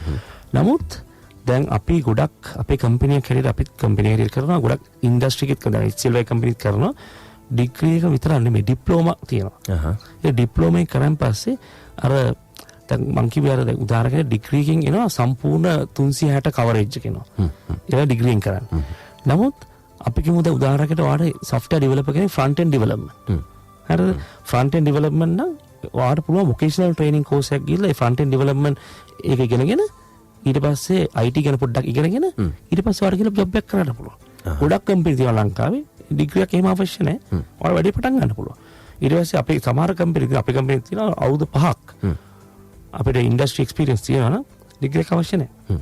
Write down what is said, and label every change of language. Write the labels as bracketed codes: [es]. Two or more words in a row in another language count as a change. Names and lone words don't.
[si] නමුත් දැන් අපි ගොඩක් අපේ කම්පැනි එකක් හැටියට අපිත් කම්පැනි එකක් කරනවා ගොඩක් ඉන්ඩස්ට්‍රි එකක් කරනවා HCL කම්පැනි එකක් කරනවා ඩිග්‍රී එක විතරක් නෙමෙයි ඩිප්ලෝමා තියෙනවා. ඒ ඩිප්ලෝමා එක කරන් පස්සේ අර දැන් මං කිව්වේ අර උදාහරණයක් ඩිග්‍රී එකකින් එනවා සම්පූර්ණ 360 කවරේජ් එක එනවා. ඒක ඩිග්‍රීෙන් කරන්නේ. නමුත් අපි කිව්ව උදාහරණයකට ඔයාලට [en] software developer [si] කෙනෙක් [en] front end development. [si] හරිද? [en] front end development [si] නම් ඔයාලට පුළුවන් [en] vocational training course [si] එකක් ගිහලා ඒ [en] front end development [si] ඒක ඉගෙනගෙන ඊට පස්සේ IT ගැන පොඩ්ඩක් ඉගෙනගෙන ඊට පස්සේ ඔයාලට කියලා job එකක් කරන්න පුළුවන්. ගොඩක් කම්පැනි තියෙනවා ලංකාවේ ඩිග්‍රී එකක් එහෙම අවශ්‍ය නැහැ. ඔයාලා වැඩි පටන් ගන්න පුළුවන්. ඊට පස්සේ අපේ සමහර කම්පැනි අපේ කම්පැනි තියෙනවා අවුරුදු 5ක්. අපිට [en] industry experience [si] තියෙනවා නම් ඩිග්‍රී එක අවශ්‍ය නැහැ.